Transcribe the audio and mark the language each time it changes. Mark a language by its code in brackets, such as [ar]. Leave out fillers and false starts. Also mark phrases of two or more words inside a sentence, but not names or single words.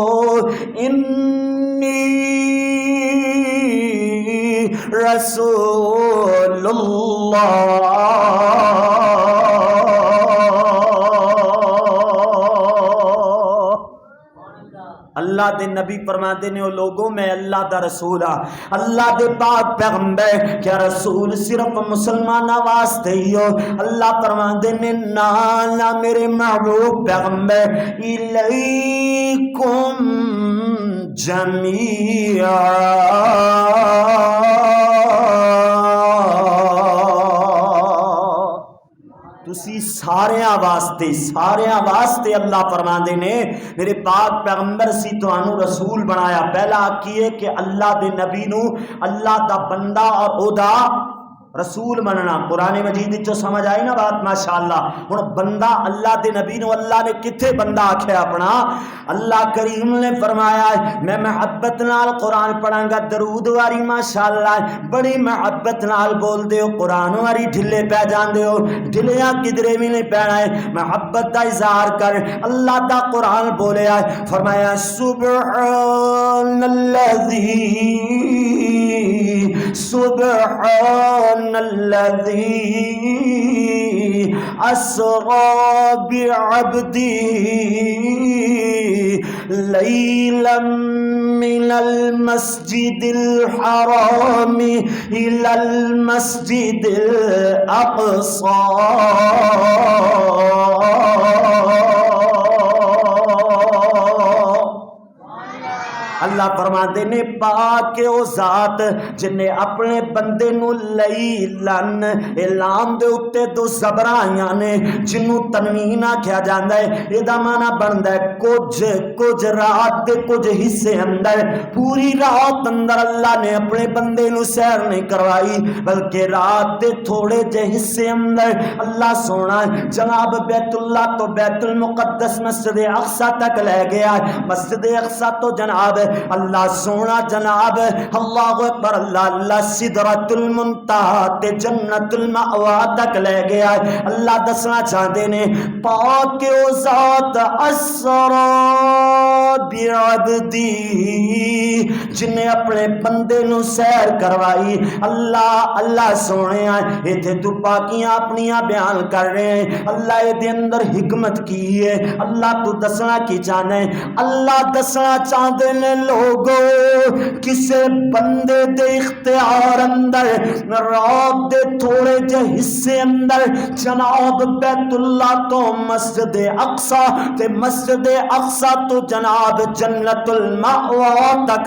[ar] انی رسول اللہ [pa] اللہ دے نبی فرماتے نے او لوگوں میں اللہ دا رسول ہاں، اللہ دے پاک پیغمبر۔ کیا رسول صرف مسلمان واسطے ہی ہو؟ اللہ فرماتے نے نا میرے محبوب پیغمبر [ar] الیکم جمیعا [pa] تسی ساریاں واسطے اللہ فرماندے نے میرے پاک پیغمبر سی تانوں رسول بنایا۔ پہلا کیے کہ اللہ دے نبی نو اللہ دا بندہ اور او دا رسول مننا۔ قرآن مجید جو سمجھ آئی نا بات ماشاءاللہ۔ ہن بندہ اللہ دے نبی نو اللہ نے کتھے بندہ آکھیا اپنا؟ اللہ کریم نے فرمایا میں محبت نال قرآن پڑھاں گا، درود واری ماشاءاللہ بڑی محبت نال بول دے ہو، قرآن واری ڈھلے پہ جاندے ہو، ڈھلیاں کدرے بھی نہیں پینا ہے، محبت دا اظہار کر۔ اللہ دا قرآن بولیا فرمایا [ar] سبحان الذی سبحانالذی اسری بعبده لیلا من المسجد الحرام الى المسجد الاقصى [pa] اللہ فرماندے نے پاک او ذات جن نے اپنے بندے نو لیلن اعلان دے اتے دو زبراں آئیاں نے جنوں تنوین آکھیا جاندا ہے اے دا معنی بندا ہے کچھ رات دے کچھ حصے اندر پوری رات اندر اللہ نے اپنے بندے نو سیر نہیں کروائی بلکہ رات دے تھوڑے جے حصے اندر اللہ سونا جناب بیت اللہ تو بیت المقدس مسجد اقصی تک لے گیا مسجد اقصی تو جناب اللہ سونا جناب [ar] اللہ اکبر [pa] اللہ سدرۃ المنتہا تے جنت المأوا تک لے گیا اللہ دسنا چاہتے نے پاک او ذات اسری بعبدی جن نے اپنے بندے نو سیر کروائی اللہ سونے ایتھے تو پاکیاں اپنیاں بیان کر رہے ہیں اللہ اے دے اندر حکمت کی ہے اللہ تو دسنا کی چاہنے اللہ دسنا چاہتے نے لوگو کسے بندے دے اختیار اندر رات دے تھوڑے جے حصے اندر جناب بیت اللہ تو مسجد اقصی تے مسجد اقصی تو جناب جنت المأوا تک